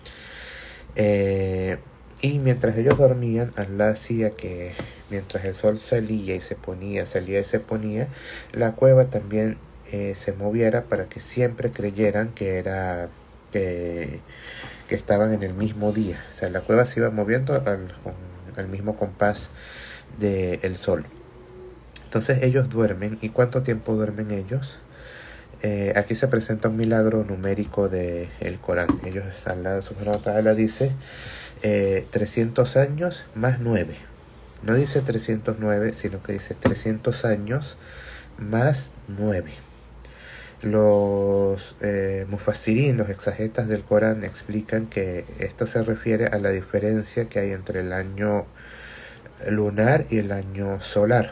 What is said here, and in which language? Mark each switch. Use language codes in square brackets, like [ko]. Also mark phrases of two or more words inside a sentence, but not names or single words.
[es] Y mientras ellos dormían, Allah hacía que mientras el sol salía y se ponía, la cueva también se moviera para que siempre creyeran que estaban en el mismo día. O sea, la cueva se iba moviendo al mismo compás del sol. Entonces ellos duermen. ¿Y cuánto tiempo duermen ellos? Aquí se presenta un milagro numérico del Corán. Ellos, [ar] الله سبحانه وتعالى [es] dice 300 años más 9. No dice 309, sino que dice 300 años más 9. Los mufassirín, los exegetas del Corán, explican que esto se refiere a la diferencia que hay entre el año lunar y el año solar.